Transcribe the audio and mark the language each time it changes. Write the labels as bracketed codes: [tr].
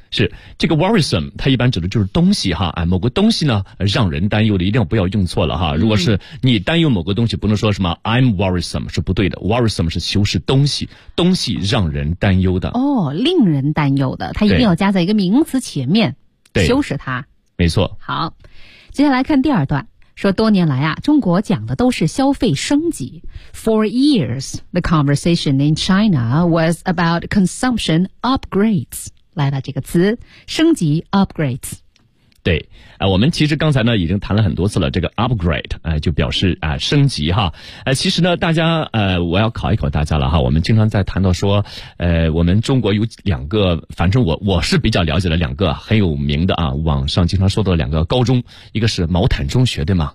[zh] 是这个 worrisome 它一般指的就是东西哈、哎、某个东西呢让人担忧的，一定要不要用错了哈、嗯、如果是你担忧某个东西不能说什么 [en] I'm worrisome [zh] 是不对的， worrisome 是修饰东西，东西让人担忧的，哦，令人担忧的，它一定要加在一个名词前面，对，修饰它，没错。好，接下来看第二段，说多年来啊，中国讲的都是消费升级。 [en] For years, the conversation in China was about consumption upgrades. [zh] 来了这个词，升级 upgrades。对、我们其实刚才呢已经谈了很多次了，这个 upgrade、就表示、升级哈、其实呢大家、我要考一考大家了哈，我们经常在谈到说、我们中国有两个，反正我是比较了解的两个很有名的啊，网上经常说到的两个高中，一个是毛坦中学，对吗？